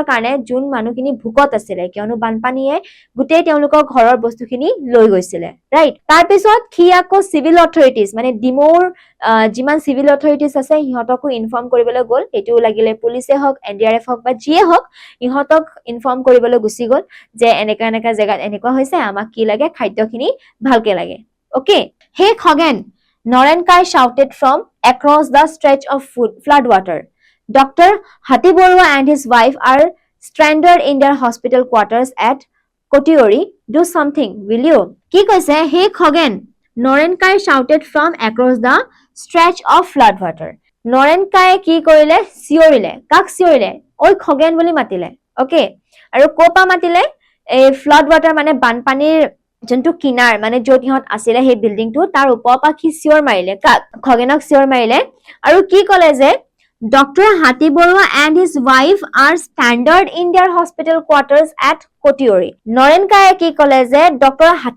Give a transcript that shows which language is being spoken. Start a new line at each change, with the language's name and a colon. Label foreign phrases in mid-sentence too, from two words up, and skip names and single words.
Assamese: কাৰণে যোন মানুহখিনি ভুকত আছিলে কিয়নো বানপানীয়ে গোটেই তেওঁলোকৰ ঘৰৰ বস্তুখিনি লৈ গৈছিলে ৰাইট তাৰপিছত সি আকৌ
English: civil authorities
Assamese: মানে ডিমোৰ যিমান
English: civil authorities
Assamese: আছে সিহঁতকো ইনফৰ্ম কৰিবলৈ গ'ল এইটো লাগিলে পুলিচে হওক NDRF হওক বা যিয়ে হওক ইহঁতক ইনফৰ্ম কৰিবলৈ গুচি গ'ল যে এনেকা জেগাত এনেকুৱা হৈছে আমাক কি লাগে খাদ্যখিনি ভালকে লাগে
English: okay hey
Assamese: খগেন
English: Norenkai shouted from across the stretch of floodwater. Dr. Hati Borua and his wife are stranded in their hospital quarters at Kotiori. Do something, will you?
Assamese: কি কৈছে?
English: Hey Khoghen. Norenkai shouted from across the stretch of floodwater.
Assamese: নৰেনকায়ে কি কৰিলে? চিঞৰিলে। কাক চিঞৰিলে? অই খগেন বুলি মাতিলে। Okay। আৰু কপা মাতিলে? A floodwater mane banpanir যোনটো কিনাৰ মানে য'ত ইহঁত আছিলে সেই বিল্ডিংটো তাৰ ওপৰৰ পৰা কি চিঞৰ মাৰিলে খগেনক চিঞৰ মাৰিলে আৰু কি ক'লে যে ডক্টৰ হাতী বৰুৱা
English: and his wife are standard in their hospital quarters at
Assamese: কটিয়ৰি নৰেনকায়ে কি ক'লে যে ডক্টৰ